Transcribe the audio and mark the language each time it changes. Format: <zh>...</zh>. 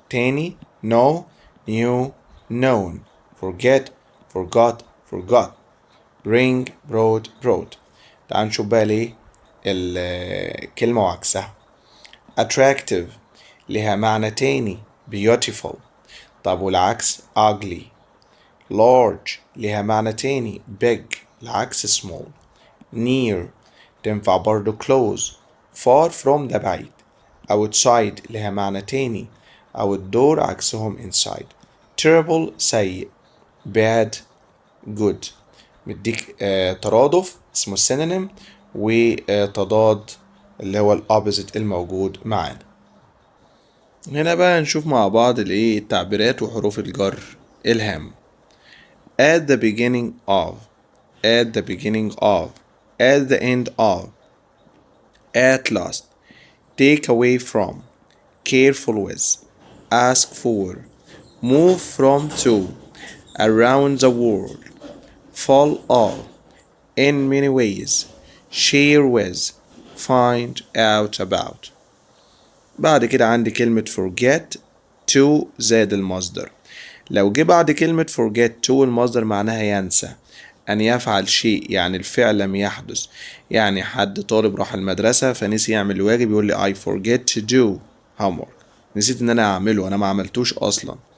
<en>تاني no new known. forget forgot forgot. bring brought brought.</en> <ar>تعال نشوف بقى ليه الكلمة وعكسها. attractive لها معنى تاني beautiful. طب والعكس ugly. large لها معنى تاني big العكس small. near تنفع برضو close. far from ده بعيد. outside لها معنى تاني outdoor عكسهم inside. terrible سيء. bad good. مديك ترادف اسمه synonym وتضاد اللي هو الopposite الموجود معانا. هنا بقى نشوف مع بعض التعبيرات وحروف الجر الهام.</ar> <en>at the beginning of at the beginning of at the end of at last take away from careful with ask for move from to around the world fall of in many ways share with find out about.</en> <ar>بعد كده عندي كلمة forget to زائد المصدر. لو جه بعد كلمة forget to المصدر معناها ينسى، أن يفعل شيء يعني الفعل لم يحدث. يعني حد طالب راح المدرسة فنسي يعمل الواجب يقول لي</ar> <en>I forget to do homework،</en> <ar>نسيت إن أنا أعمله، أنا ما عملتوش أصلا.</ar>